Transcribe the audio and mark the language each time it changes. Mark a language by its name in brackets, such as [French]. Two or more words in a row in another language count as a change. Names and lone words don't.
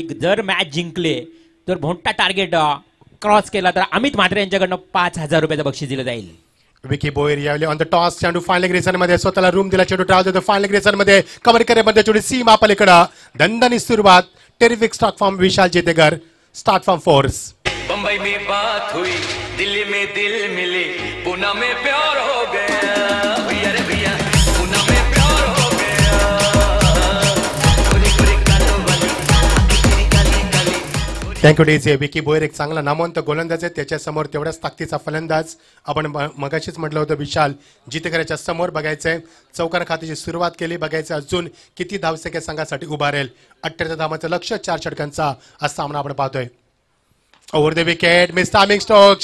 [Marathi] जर मॅच जिंकले तर मोठा टार्गेट क्रॉस केला तर अमित म्हात्रे यांच्याकडनं 5,000 रुपयाचं बक्षीस दिलं जाईल. विकी बोयर यावेळी [English] on the toss. [Marathi] चेंडू फायनल ग्रेसन मध्ये स्वतःला रूम दिला. चेंडू ट्राय होतो फायनल ग्रेसन मध्ये. कव्हर करेपर्यंत चेंडू सीमा पलीकडे. दणदणीत सुरुवात. [English] terrific start from Vishal Chitekar. start from Force. [Hindi] बंबई में बात हुई, दिल्ली में दिल मिले, पुणे में प्यार हो गया भैया रे भैया, पुणे में प्यार हो गया. गोरी गोरी कालों वाली, तेरी काली काली. [English] thank you DJ. [Marathi] विकी बोयर एक चांगला नामवंत गोलंदाज आहे. त्याच्यासमोर तेवढ्याच ताकदीचा फलंदाज. आपण मगाशीच म्हटलं होतं विशाल जितेकरच्या समोर. बघायचंय चौकार खात्याची सुरुवात केली. बघायचं अजून किती धावसंख्या संघासाठी उभारेल. 78 धावांचं लक्ष. 4 षटकांचा हा सामना आपण पाहतोय. [English] over the wicket mistiming stroke.